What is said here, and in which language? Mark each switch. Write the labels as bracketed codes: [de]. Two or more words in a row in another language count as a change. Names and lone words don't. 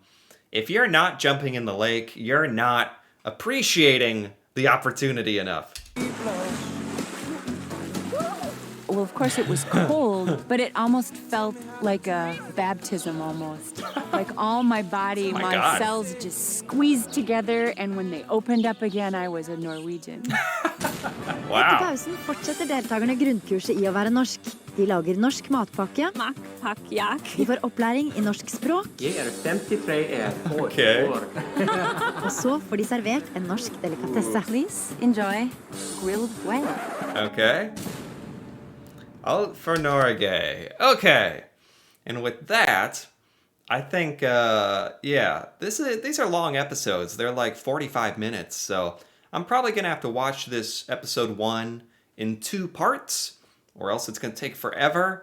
[en] If you're not jumping in the lake, you're not appreciating the opportunity enough. Well, of course it was cold, but it almost felt like a baptism almost. Like all my body, my my God. cells just squeezed together, and when they opened up again, I was a Norwegian. [no] Etter pausen fortsetter deltakerne grunnkurset i å være norsk. De lager norsk matpakke. De får opplæring i norsk språk. Jeg 53 år. Okay. Og så får de servert en norsk delikatesse. [en] Please enjoy grilled whale. Okay. All for Norge. Okay. And with that, I think, yeah, these are long episodes. They're like 45 minutes, so I'm probably going to have to watch this episode 1 in 2 parts, or else it's going to take forever.